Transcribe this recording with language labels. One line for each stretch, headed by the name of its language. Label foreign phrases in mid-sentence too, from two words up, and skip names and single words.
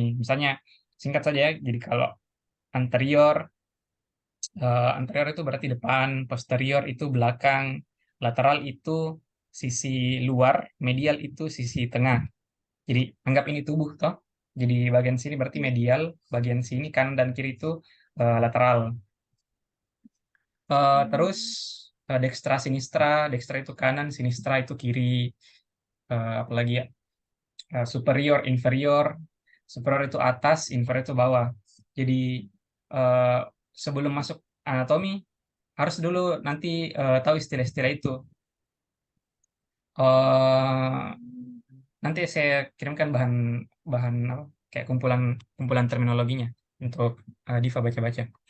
Indonesian: Misalnya singkat saja ya. Jadi kalau anterior anterior itu berarti depan, posterior itu belakang, lateral itu sisi luar, medial itu sisi tengah. Jadi anggap ini tubuh toh. Jadi bagian sini berarti Iya. medial, bagian sini kanan dan kiri itu lateral. Terus Hmm. dextra sinistra, dextra itu kanan, sinistra itu kiri. Apalagi ya, superior, inferior, superior itu atas, inferior itu bawah. Jadi eh, sebelum masuk anatomi harus dulu nanti tahu istilah-istilah itu. Eh, Nanti saya kirimkan bahan bahan apa, kayak kumpulan kumpulan terminologinya untuk Diva baca-baca.